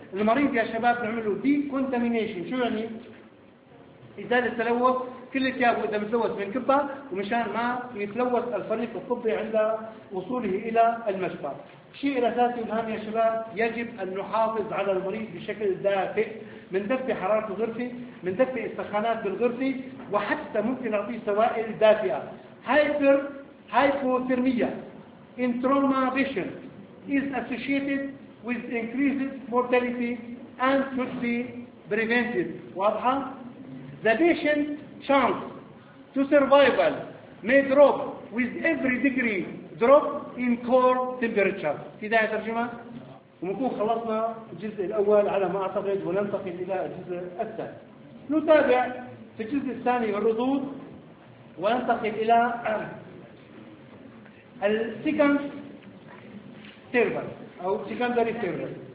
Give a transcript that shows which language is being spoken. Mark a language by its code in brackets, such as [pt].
[ar] المريض يا شباب نعمله دي كونتامينيشن، شو يعني؟ ازاله تلوث كل الثياب، اذا متلوث من كبه، ومشان ما يتلوث الفريق الطبي عند وصوله الى المشفى. شيء اساسي مهم يا شباب، يجب ان نحافظ على المريض بشكل دافئ، من دفي حراره الغرفه، من دفي السخانات بالغرفه، وحتى ممكن نعطيه سوائل دافئه. [en] هايبوثيرميا انتروما فيشن از اسوشيتد with increased mortality and should be prevented. [ar] واضحة؟ [en] The patient's chance to survival may drop with every degree drop in core temperature. [ar] في داعي ترجمة؟ ونكون خلصنا الجزء الأول على ما أعتقد، وننتقل إلى الجزء الثاني. نتابع في الجزء الثاني الردود، وننتقل إلى الـ [en] second server [ar] أو [en] secondary server.